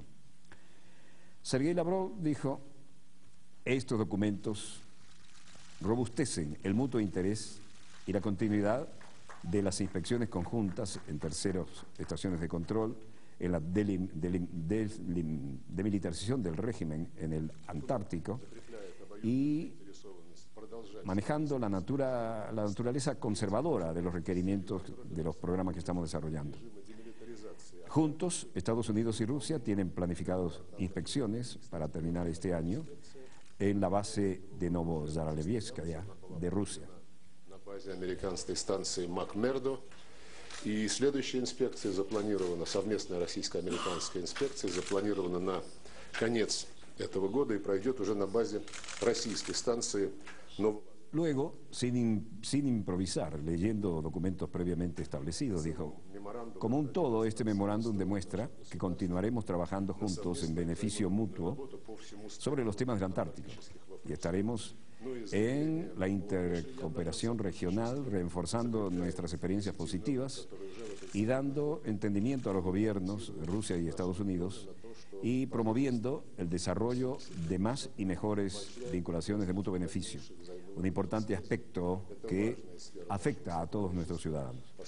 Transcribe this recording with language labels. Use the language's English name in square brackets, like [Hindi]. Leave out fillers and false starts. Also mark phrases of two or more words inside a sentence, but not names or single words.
[Spanish] Sergei Lavrov dijo: estos documentos robustecen el mutuo interés y la continuidad de las inspecciones conjuntas en terceras estaciones de control, en la demilitarización del régimen en el Antártico y manejando la naturaleza conservadora de los requerimientos de los programas que estamos desarrollando. Juntos, Estados Unidos y Rusia tienen planificadas inspecciones para terminar este año en la base de Novozaralevskaya de Rusia. [Russian] Базе американской станции МакМердо. И следующая инспекция запланирована, совместная российско-американская инспекция, запланирована на конец этого года и пройдет уже на базе российской станции Нововазовская. [Spanish] Luego, sin improvisar, leyendo documentos previamente establecidos, dijo: como un todo, este memorándum demuestra que continuaremos trabajando juntos en beneficio mutuo sobre los temas del Antártico y estaremos en la intercooperación regional, reforzando nuestras experiencias positivas y dando entendimiento a los gobiernos de Rusia y Estados Unidos y promoviendo el desarrollo de más y mejores vinculaciones de mutuo beneficio, un importante aspecto que afecta a todos nuestros ciudadanos.